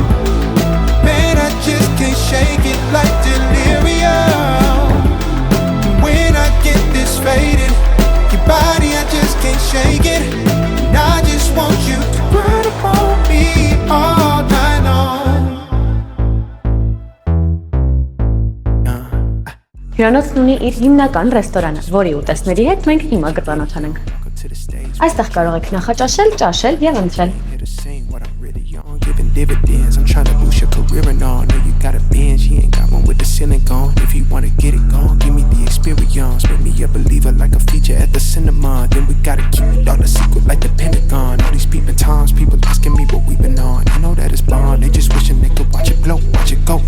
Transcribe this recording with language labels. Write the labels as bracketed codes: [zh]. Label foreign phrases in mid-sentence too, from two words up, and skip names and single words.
[en] Man, I just can't shake it like delirium. And when I get this faded, your body, I just can't shake it. And I just want you to grind upon me all night long. [hy] Հյուրանոցն ունի իր հիմնական ռեստորանը, որի ուտեստների հետ մենք հիմա կծանոթանանք։ Այստեղ կարող եք նախաճաշել, ճաշել եւ ընթրել։ [en] Giving dividends, I'm trying to boost your career and all. Know you got a Benz, you ain't got one with the ceiling gone. If you wanna get it gone, give me the experience. Make me a believer like a feature at the cinema. Then we gotta keep it all a secret like the Pentagon. All these peeping times, people asking me what we been on. You know that it's bond, they just wishing they could watch it glow, watch it go.